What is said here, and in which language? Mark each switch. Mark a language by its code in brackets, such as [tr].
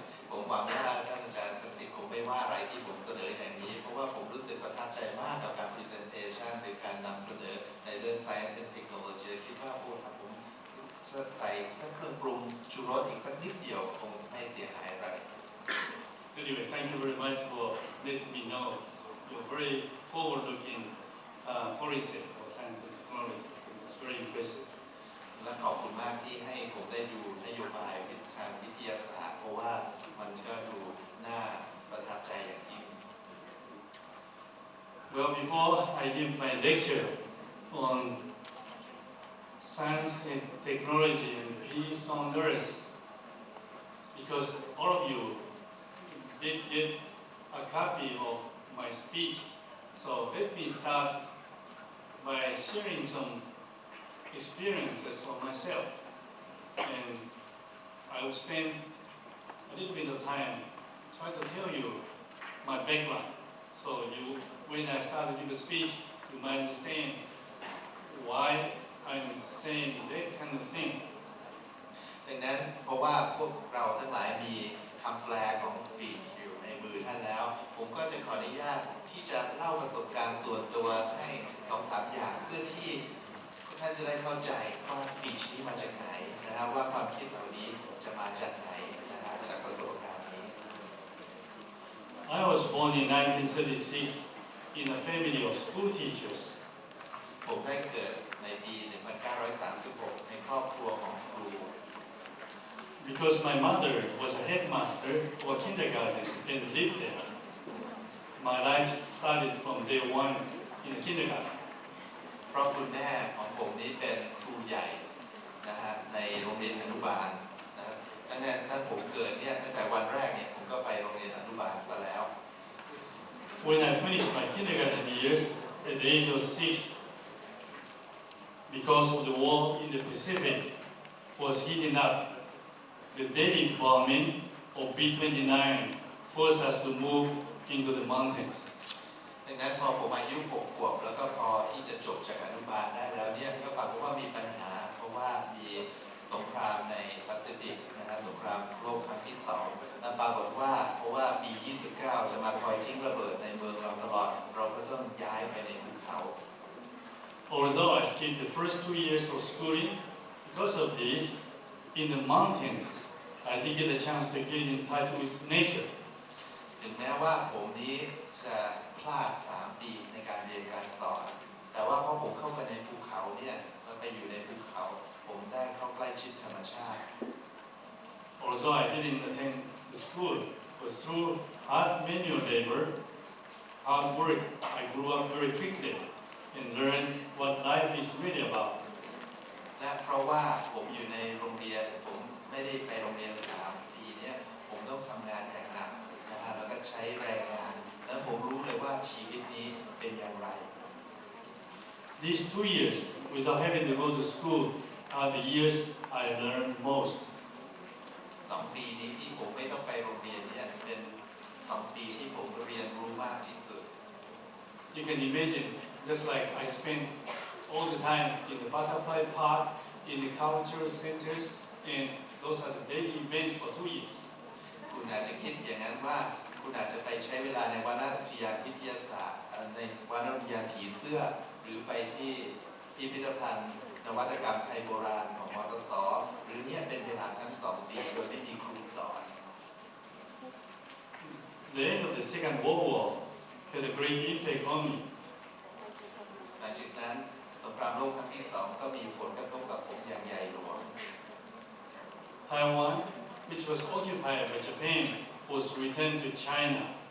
[th] ผมหวังว่าท่านอาจารย์ศักดิ์สิทธิ์คงไม่ว่าอะไรที่ผมเสนออย่างนี้เพราะว่าผมรู้สึกประทับใจมากกับการ presentation หรือการนำเสนอในเรื่อง [en] science and technology [th] คิดว่าโอ้ถ้าผมใส่สักเครื่องปรุงชูรสอีกสักนิดเดียวคงไม่เสียหายอะไร [en] Anyway, thank you very much for letting me know your very forward-looking policy for science and technology. It's very impressive. [th] และขอบคุณมากที่ให้ผมได้ดูนโยบายทางวิทยาศาสตร์เพราะว่ามันก็ดูน่าประทับใจอย่างยิ่ง [en] Well, before I give my lecture on science and technology and peace on earth, because all of you did get a copy of my speech, so let me start by sharing some experiences of myself, and I will spend a little bit of time try to tell you my background. So when I start to give a speech, you might understand why I'm saying that kind of thing. [th] ดังนั้นเพราะว่าพวกเราทั้งหลายมีคำแปลของสปีชอยู่ในมือท่านแล้วผมก็จะขออนุญาตที่จะเล่าประสบการณ์ส่วนตัวให้2-3 อย่างเพื่อที่ท่านจะได้เข้าใจว่าสปีชนี้มาจากไหนนะครับว่าความคิดเหล่านี้จะมาจากไหนนะครับจากประสบการณ์นี้ [en] I was born in 1936 in a family of school teachers. [th] ผมได้เกิดในปี 1936 ในครอบครัวของครู [en] Because my mother was a headmaster for kindergarten and lived there. My life started from day one in the kindergarten. [th] เพราะคุณแม่ของผมนี้เป็นครูใหญ่นะฮะในโรงเรียนอนุบาลนะครับตั้งผมเกิดเนี่ยตั้งแต่วันแรกเนี่ยผมก็ไปโรงเรียนอนุบาลซะแล้ว [en] When I finished my kindergarten years at the age of 6, because of the war in the Pacific was heating up, the daily bombing of B-29 forced us to move into the mountains. [th] ดังนั้นพอผมอายุ6 ขวบแล้วก็พอที่จะจบจากอนุบาลได้แล้วเนี่ยก็ปรากฏว่ามีปัญหาเพราะว่ามีสงครามในแปซิฟิกนะฮะสงครามโลกครั้งที่2และปรากฏว่าเพราะว่าปี 29 จะมาคอยทิ้งระเบิดในเมืองเราตลอดเราก็ต้องย้ายไปในภูเขา [en] Although I skipped the first 2 years of schooling, because of this, in the mountains, I did get a chance to get in touch with nature. [th] ถึงแม้ว่าผมนี้จะพลาด3 ปีในการเรียนการสอนแต่ว่าพอผมเข้าไปในภูเขาเนี่ยเราไปอยู่ในภูเขาผมได้เข้าใกล้ชิดธรรมชาติ [en] Although I didn't attend the school, but through hard manual labor, hard work, I grew up very quickly and learned what life is really about. [th] และเพราะว่าผมอยู่ในโรงเรียนผมไม่ได้ไปโรงเรียน3 ปีเนี่ยผมต้องทำงานอย่างหนักนะฮะแล้วก็ใช้แรงงานแล้วผมรู้เลยว่าชีวิตนี้เป็นอย่างไร [en] These 2 years, without having to go to school, are the years I learned most. [th] 2 ปีนี้ที่ผมไม่ต้องไปโรงเรียนเนี่ยเป็น2 ปีที่ผมเรียนรู้มากที่สุด [en] You can imagine, just like I spent all the time in the butterfly park, in the cultural centers, and those are the daily events for 2 years. [th] คุณอาจจะคิดอย่างนั้นว่าคุณอาจจะไปใช้เวลาในวรรณอุทยานวิทยาศาสตร์ในวรรณอุทยานผีเสื้อหรือไปที่พิพิธภัณฑ์นวัตกรรมไทยโบราณของมตส. หรือเนี่ยเป็นเวลาทั้ง2 ปีโดยไม่มีครูสอน [en] The end of the Second World War had a great impact on me. [th] หลังจากนั้นสงครามโลกครั้งที่2ก็มีผลกระทบกับผมอย่างใหญ่หลวง [en] Taiwan, which was occupied by Japan, was returned to China.